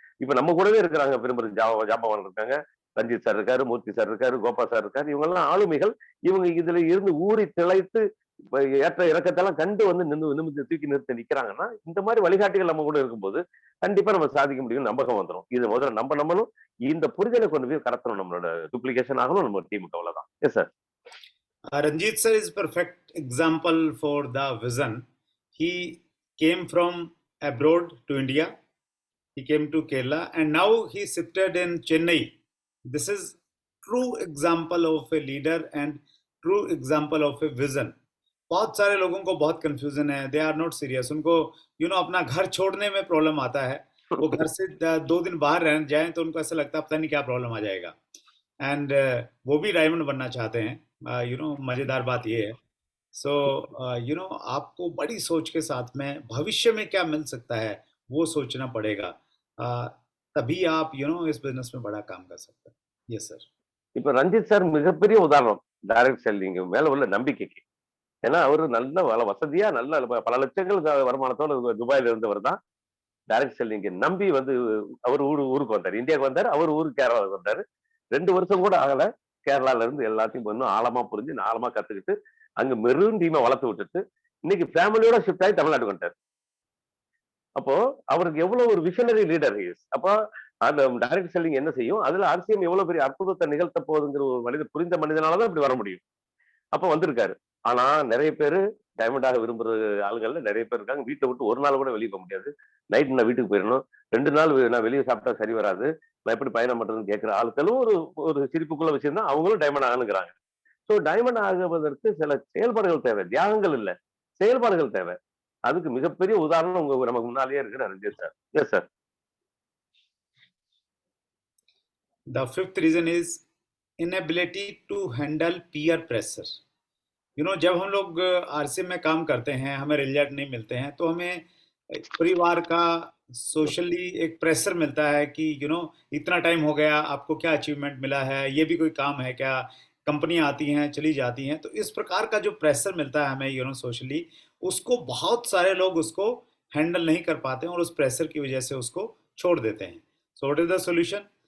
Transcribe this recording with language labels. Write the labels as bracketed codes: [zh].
[ta] இப்ப நம்ம கூடவே இருக்கிறாங்க பெரும்பெரும் ஜாம்பவான் இருக்காங்க. ரஞ்சித் சார் இருக்காரு, மூர்த்தி சார் இருக்காரு, கோபா சார் இருக்காரு. இவங்க எல்லாம் ஆளுமைகள். இவங்க இதுல இருந்து ஊறி திளைத்து ஏற்ற இறக்கத்தெல்லாம் கண்டு வந்து நிமிர்ந்து தூக்கி நிறுத்தி நிக்கிறாங்கன்னா, இந்த மாதிரி வழிகாட்டிகள் நம்ம கூட இருக்கும்போது கண்டிப்பா நம்ம சாதிக்க முடியும், நம்பகம் வந்துடும். இது முதல்ல நம்மளும் இந்த புரிதலை கொண்டு போய் கடத்தணும். நம்மளோட டூப்ளிகேஷன் ஆகணும் நம்ம டீமுக்கு, அவ்வளவுதான். [en] Yes sir. Ranjit sir is perfect example for the vision. He came from abroad to India. He came to Kerala and now he shifted in Chennai. This is true example of a leader and true example of a vision. [hi] बहुत सारे लोगों को बहुत confusion है, [en] they are not serious, [hi] उनको अपना घर छोड़ने में प्रॉब्लम आता है। वो घर से 2 दिन बाहर रहने जाएं तो उनको ऐसा लगता है पता नहीं क्या प्रॉब्लम आ जाएगा। एंड वो भी डायमंड बनना चाहते हैं। मजेदार बात ये है। सो आपको बड़ी सोच के साथ में भविष्य में क्या मिल सकता है वो सोचना पड़ेगा। uh, तभी आप इस बिजनेस में बड़ा काम कर सकते हैं। [en] Yes sir. [ta] இப்ப ரஞ்சித் சார் மிகப்பெரிய உதாரணம் டைரக்ட் செல்லிங் மேல உள்ள நம்பிக்கைக்கு. ஏன்னா அவரு நல்ல வசதியா நல்ல பல லட்சங்கள் வருமானத்தோட துபாயில இருந்தவர் தான். டைரக்ட் செல்லிங் நம்பி வந்து அவர் ஊருக்கு வந்தாரு, இந்தியாவுக்கு வந்தாரு, அவர் ஊருக்கு கேரளாவுக்கு வந்தாரு. 2 வருஷம் கூட ஆகல, கேரளால இருந்து எல்லாத்தையும் இன்னும் ஆழமா புரிஞ்சு ஆழமா கத்துக்கிட்டு அங்க மெரூன் டீமை வளர்த்து விட்டுட்டு இன்னைக்கு ஃபேமிலியோட ஷிஃப்ட் ஆகி தமிழ்நாடு வந்துட்டாரு. அப்போ அவருக்கு எவ்வளவு ஒரு [en] Visionary leader is. [ta] அப்போ அந்த டைரக்ட் செல்லிங் என்ன செய்யும், அதுல ஆர்சிஎம் எவ்வளவு பெரிய அற்புதத்தை நிகழ்த்த போகுதுங்கிற ஒரு புரிந்த மனிதனாலதான் இப்படி வர முடியும். அப்ப வந்திருக்காரு. ஆனா நிறைய பேரு டைமண்டாக விரும்புற ஆளுங்கள்ல நிறைய பேர் இருக்காங்க. வீட்டை விட்டு ஒரு நாள் கூட வெளியே போக முடியாது. நைட் நான் வீட்டுக்கு போயிடணும், 2 நாள் நான் வெளியே சாப்பிட்டா சரி வராது, நான் எப்படி பயணம் பண்றதுன்னு கேட்கிற ஆட்களும் ஒரு சிரிப்புக்குள்ள விஷயம் தான். அவங்களும் டைமண்ட் ஆகணுங்கிறாங்க. சோ டைமண்ட் ஆகுவதற்கு சில செயல்பாடுகள் தேவை, தியாகங்கள் இல்ல, செயல்பாடுகள் தேவை. அதுக்கு மிகப்பெரிய உதாரணம் நமக்கு முன்னாலேயே இருக்கிற Ranjith sir. [en] Yes sir. The fifth reason is inability to handle peer pressure. [hi] जब हम लोग आरसीएम में काम करते हैं, हमें रिजल्ट नहीं मिलते हैं, तो हमें परिवार का सोशली एक प्रेशर मिलता है कि इतना टाइम हो गया, आपको क्या अचीवमेंट मिला है, ये भी कोई काम है क्या, कंपनियां आती हैं चली जाती हैं। तो इस प्रकार का जो प्रेशर मिलता है हमें सोशली, उसको बहुत सारे लोग उसको हैंडल नहीं कर पाते हैं और उस प्रेशर की वजह से उसको छोड़ देते हैं। [en] So what is the solution?